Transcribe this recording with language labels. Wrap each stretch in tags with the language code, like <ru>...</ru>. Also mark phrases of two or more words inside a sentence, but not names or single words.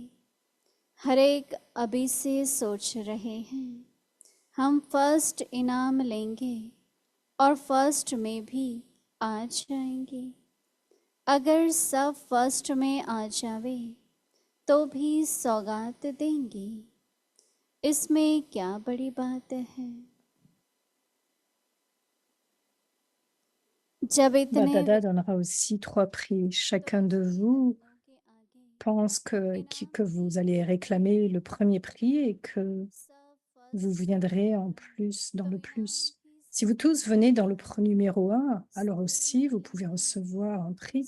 <hi>हर एक अभी से सोच रहे हैं हम फर्स्ट इनाम लेंगे और फर्स्ट में भी आ जाएंगे। अगर सब फर्स्ट में आ जावे तो भी सौगात देंगे। इसमें क्या बड़ी बात है? जब इतने</hi> <fr>Bapdada donnera aussi 3 prix. Chacun de vous pense que vous allez réclamer le premier prix et que vous viendrez en plus, dans le plus. Si vous tous venez dans le numéro 1, alors aussi vous pouvez recevoir un prix.</fr>